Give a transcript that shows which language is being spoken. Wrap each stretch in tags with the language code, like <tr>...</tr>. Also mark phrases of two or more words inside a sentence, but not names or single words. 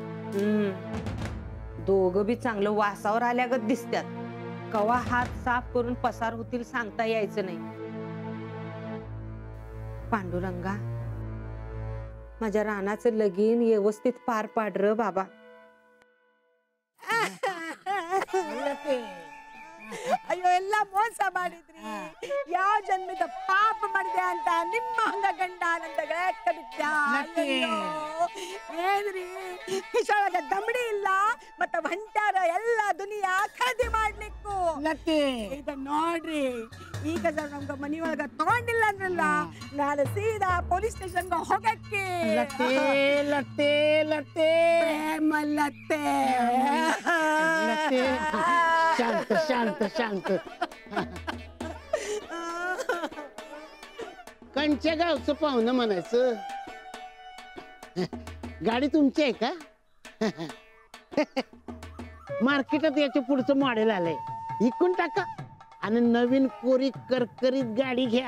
<mr>दोघं बी चांगलं वासावर आल्यागत दिसतात. कवा हात साफ करून पसार होतील सांगता यायचं नाही. पांडुरंगा माझ्या रानाचं लगीन व्यवस्थित पार पाड र बाबा.</mr> <kn>ಅಯ್ಯೋ ಎಲ್ಲ ಮೋಸ ಮಾಡಿದ್ರಿ. ಯಾವ ಜನ್ಮದ ಪಾಪ ಮಾಡಿದೆ ಅಂತ ನಿಮ್ಮ ಹಂಗ ಗಂಡ ನಂತ ಗಳಕ್ಕ ಬಿಟ್ಟ. ಏನ್ರಿ ಕಿಶೋರದ ದಮಡಿ ಇಲ್ಲ ಮತ್ತ ಹೊಂಟಾರ ಎಲ್ಲ ದುನಿಯಾ ಖರೀದಿ ಮಾಡ್ಲಿಕ್ಕು. ಇದ ನೋಡ್ರಿ ಈಗ ನಮ್ಗ ಮನಿಯೊಳಗ ತಗೊಂಡಿಲ್ಲ ಅಂದ್ರಲ್ಲ ನಾಳೆ ಸೀದಾ</kn> <en>police station</en> <kn>ಹೋಗಕ್ಕೆ.</kn> <mr>लते लते लते</mr> <kn>ಪ್ರೇಮ ಲತ್ತೆ.</kn> <mr>लते शांत शांत शांत. कंच्या गावचं पाहुणं म्हणायचं. गाडी तुमची आहे का? मार्केटात याच्या पुढचं मॉडेल आलंय, इकून टाका आणि नवीन कोरी करकरीत गाडी घ्या.</mr>